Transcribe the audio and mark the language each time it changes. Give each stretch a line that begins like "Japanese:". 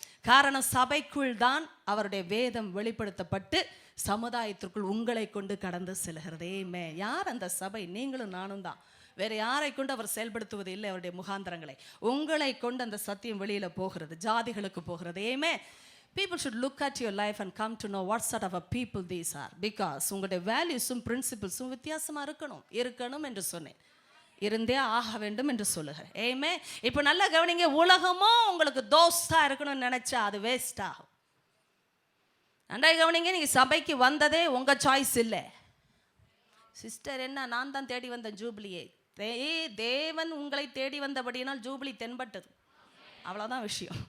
Tamil: காரணம், சபைக்குள் தான் அவருடைய வேதம் வெளிப்படுத்தப்பட்டு சமுதாயத்திற்குள் உங்களை கொண்டு கடந்து செல்கிறதே. யார் அந்த சபை? நீங்களும் நானும் தான். வேற யாரை கொண்டு அவர் செயல்படுத்துவது இல்லை. அவருடைய முகாந்திரங்களை உங்களை கொண்டு அந்த சத்தியம் வெளியில போகிறது, ஜாதிகளுக்கு போகிறது.
English: ஏமே people should look at your life and come to know what sort of a people these are, because
Tamil: உங்களுடைய வேல்யூஸும் பிரின்சிபிள்ஸும் வித்தியாசமா இருக்கணும் என்று சொன்னேன். இருந்தே ஆக வேண்டும் என்று சொல்லுகிறேன். ஏமே இப்போ நல்லா கவனிங்க, உலகமும் உங்களுக்கு தோஸ்தா இருக்கணும்னு நினைச்சா அது வேஸ்ட் ஆகும். நன்றாக கவனிங்க, நீங்க சபைக்கு வந்ததே உங்க சாய்ஸ் இல்லை. சிஸ்டர், என்ன நான் தான் தேடி வந்த ஜூபிலியே? தேவன் உங்களை தேடி வந்தபடியினால் ஜூபிலி தென்பட்டது. அவ்வளோதான் விஷயம்.